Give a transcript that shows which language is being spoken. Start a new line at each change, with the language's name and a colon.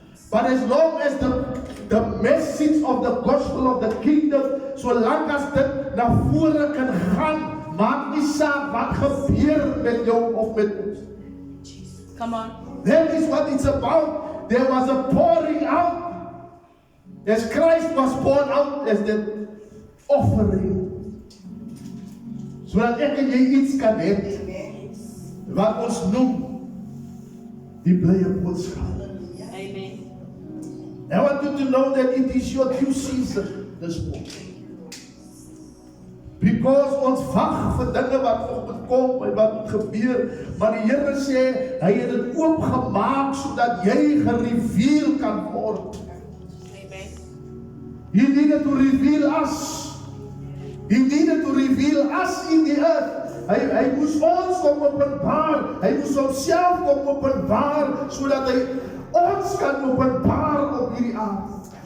English: But as long as the message of the gospel of the kingdom,
Afrikaans: solank as dit na vore kan gaan, maak nie saak wat gebeur met jou of met ons.
English: Come on. That is what it's about. There was a pouring out. As Christ was poured out as the offering.
Afrikaans: Sodat ek en jy iets kan hê wat ons noem die blye boodskap.
English: I want you to know that it is your due season this morning.
Afrikaans: Because ons wag vir dinge wat nog moet kom en wat moet gebeur, maar die Here sê hy het dit oopgemaak sodat jy gereveal kan word.
English: Amen. He needed to reveal us. He needed to reveal us in the earth.
Afrikaans: Hy moes ons kom openbaar. Hy moes homself kom openbaar sodat hy ons kan openbaar op hierdie aarde.